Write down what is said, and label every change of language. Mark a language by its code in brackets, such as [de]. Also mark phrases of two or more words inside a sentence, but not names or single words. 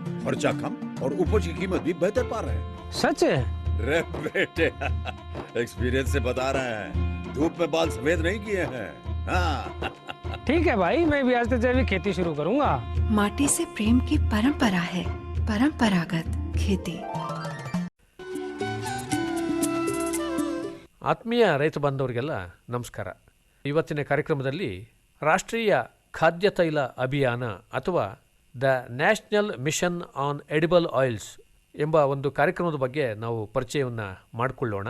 [hi] खर्चा कम और उपज की कीमत भी बेहतर पा रहे हैं। सच है? रे बेटे, एक्सपीरियंस से बता रहे हैं, धूप में बाल सफेद नहीं किए हैं। हाँ। ठीक है भाई, मैं भी आज से जैविक खेती शुरू करूंगा। माटी से प्रेम की परंपरा है, परंपरागत खेती. [kn] ಆತ್ಮೀಯ ರೈತ ಬಾಂಧವರಿಗೆಲ್ಲ ನಮಸ್ಕಾರ. ಇವತ್ತಿನ ಕಾರ್ಯಕ್ರಮದಲ್ಲಿ ರಾಷ್ಟ್ರೀಯ ಖಾದ್ಯ ತೈಲ ಅಭಿಯಾನ ಅಥವಾ [en] the national mission on edible oils [kn] ಎಂಬ ಒಂದು ಕಾರ್ಯಕ್ರಮದ ಬಗ್ಗೆ ನಾವು ಪರಿಚಯವನ್ನು ಮಾಡಿಕೊಳ್ಳೋಣ.